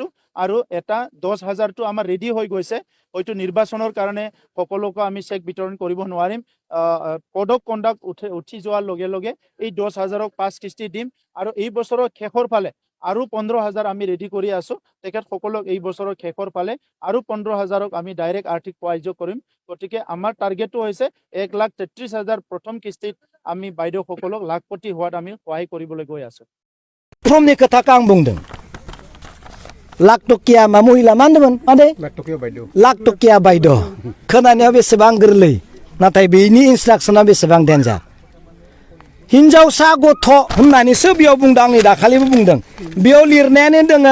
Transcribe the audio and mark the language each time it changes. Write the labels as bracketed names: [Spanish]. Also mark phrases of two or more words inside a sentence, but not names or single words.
[Assamese] আৰু এটা 10,000টো আমাৰ ৰেডি হৈ গৈছে হয়তো নিৰ্বাচনৰ কাৰণে সকলোকে আমি চেক বিতৰণ কৰিব নোৱাৰিম [English] code of conduct [Assamese] উঠি যোৱাৰ লগে লগে এই 10,000ক 5 কিস্তি দিম আৰু এই বছৰৰ শেষৰ ফালে আৰু 15,000 আমি ৰেডি কৰি আছো তেখেতসকলক এই বছৰৰ শেষৰ ফালে আৰু 15,000ক আমি ডাইৰেক্ট আৰ্থিক সাহায্য কৰিম গতিকে আমাৰ টাৰ্গেটটো হৈছে 1,33,000 প্ৰথম কিস্তিত আমি বাইদেউসকলক লাখপতি হোৱাত আমি সহায় কৰিবলৈ গৈ আছো [Bodo] प्रमनि खोथाखौ आं बुंदों लाख टकिया मा महिला मा होनदोंमोन माने लाख टकिया बायद' खोनानायाव बेसेबां गोरलै नाथाय बेनि इन्सट्राक्शना बेसेबां डेन्जार हिनजावसा गथ' होननानैसो बेयाव बुंदों आंनि दाखालिबो बुंदों बेयाव लिरनायानो दोङो